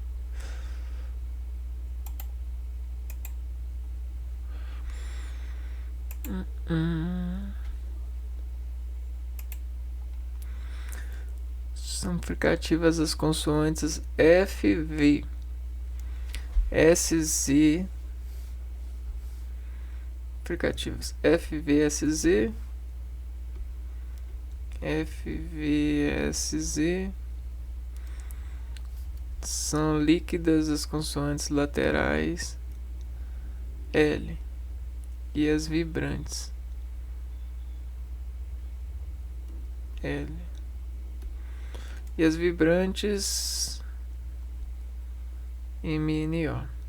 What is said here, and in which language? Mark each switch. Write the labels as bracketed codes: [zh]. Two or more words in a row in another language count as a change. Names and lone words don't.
[pt] São fricativas as consoantes F, V, S, Z. Fricativas F, V, S, Z. F, V, S, Z. São líquidas as consoantes laterais L e as vibrantes L. E as vibrantes MNO.